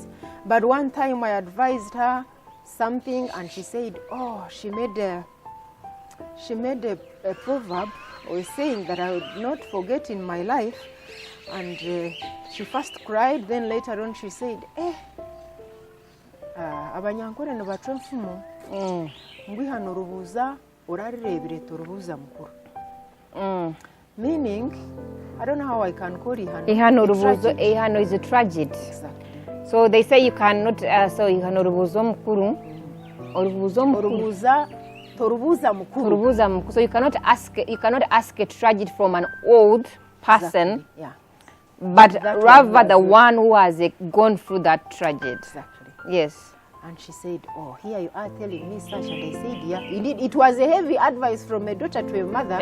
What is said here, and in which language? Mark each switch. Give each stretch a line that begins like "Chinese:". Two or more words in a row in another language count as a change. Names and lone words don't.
English: But one time I advised her something, and she said, oh, she made a proverb or a saying that I would not forget in my life. And she first cried, then later on she said,
Nyankole: abanyankore ne batwe mfumu ngwihano rubuza urarirebire turubuza mukuru.
English: Meaning, I don't know how I can call ihano rubuzo. Ihano is a tragedy. Exactly. So they say you cannot so
Nyankole: ihano rubuzo mukuru
English: or
Nyankole: rubuza torubuza mukuru.
English: So you cannot ask a tragedy from an old person. Exactly. Yeah. But rather the one who has gone through that tragedy. Exactly. Yes. And she said, oh, here you are telling me such. And I said, yeah. Indeed, it was a heavy advice from a daughter to a mother.